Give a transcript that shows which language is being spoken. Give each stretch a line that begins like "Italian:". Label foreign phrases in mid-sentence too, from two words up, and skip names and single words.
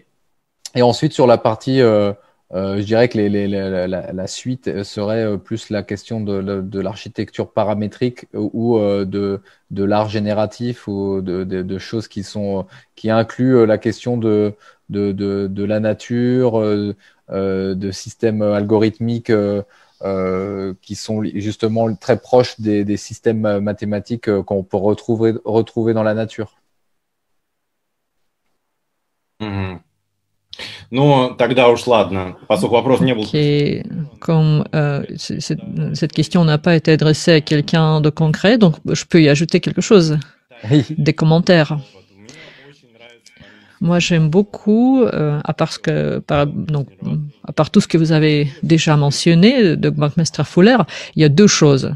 French: Et ensuite, sur la partie je dirais que la suite serait plus la question de l'architecture paramétrique ou de l'art génératif ou de choses qui incluent la question de la nature, de systèmes algorithmiques qui sont justement très proches des systèmes mathématiques qu'on peut retrouver dans la nature. Mm-hmm.
Russian: Ну, тогда уж ладно, поскольку вопрос не был...
French: Comme cette question n'a pas été adressée à quelqu'un de concret, donc je peux y ajouter quelque chose, des commentaires. Moi, j'aime beaucoup, à part tout ce que vous avez déjà mentionné de Buckminster Fuller, il y a deux choses.